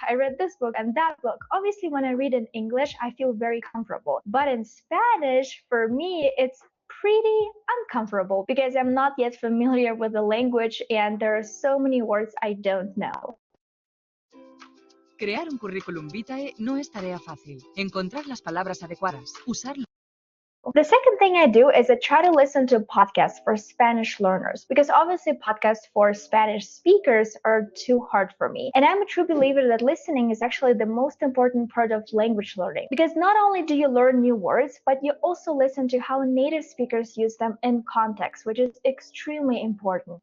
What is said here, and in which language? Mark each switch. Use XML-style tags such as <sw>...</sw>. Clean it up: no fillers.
<en>I read this book and that book. Obviously when I read in English, I feel very comfortable. But in Spanish, for me, it's pretty uncomfortable because I'm not yet familiar with the language and there are so many words I don't know.</en> <es>Crear un currículum vitae no es tarea fácil. Encontrar las palabras adecuadas, usarlo.</es> <en>The second thing I do is I try to listen to podcasts for Spanish learners, because obviously podcasts for Spanish speakers are too hard for me. And I'm a true believer that listening is actually the most important part of language learning, because not only do you learn new words, but you also listen to how native speakers use them in context, which is extremely important.</en>